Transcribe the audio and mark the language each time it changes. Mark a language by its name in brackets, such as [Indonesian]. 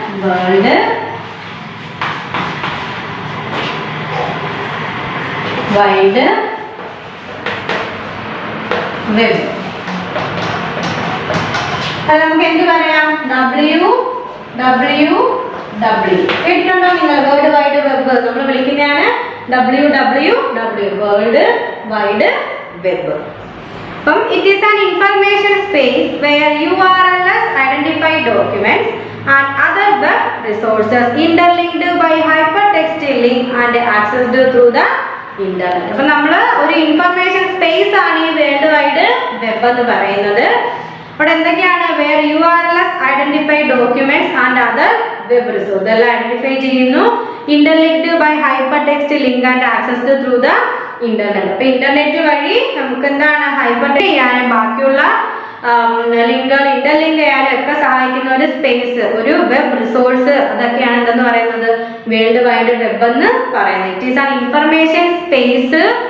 [English] World wide web. [Malayalam] അത് നമുക്ക് എന്ത് പറയാം? WWW. കേട്ടിട്ടുണ്ടോ നിങ്ങൾ? വേൾഡ് വൈഡ് വെബ് നമ്മൾ വിളിക്കുന്നതാണ് WWW, വേൾഡ് വൈഡ് വെബ്. അപ്പം [English] It is an information space where URLs identify documents and other web resources interlinked by hypertext link and accessed through the internet. [Malayalam] അപ്പം നമ്മൾ ഒരു ഇൻഫർമേഷൻ സ്പേസ് ആണ് ഈ world wide web എന്ന് പറയുന്നത്. അവിടെ എന്തൊക്കെയാണ്? [English] where URLs identify documents and other web resources, [Malayalam] ഇതെല്ലാം ഐഡന്റിഫൈ ചെയ്യുന്നു. [English] Interlinked by hypertext link and accessed through the internet. [Malayalam] അപ്പൊ ഇന്റർനെറ്റ് വഴി നമുക്ക് എന്താണ്? ഹൈപ്പർ ടെക്സ്റ്റ് ചെയ്യാനും ബാക്കിയുള്ള ലിങ്കുകൾ ഇന്റർലിങ്ക് ചെയ്യാനും ഒക്കെ സഹായിക്കുന്ന ഒരു സ്പേസ്, ഒരു വെബ് റിസോഴ്സ്, അതൊക്കെയാണ് എന്തെന്ന് പറയുന്നത്? വേൾഡ് വൈഡ് വെബ് എന്ന് പറയുന്നത്. [English] it is an information space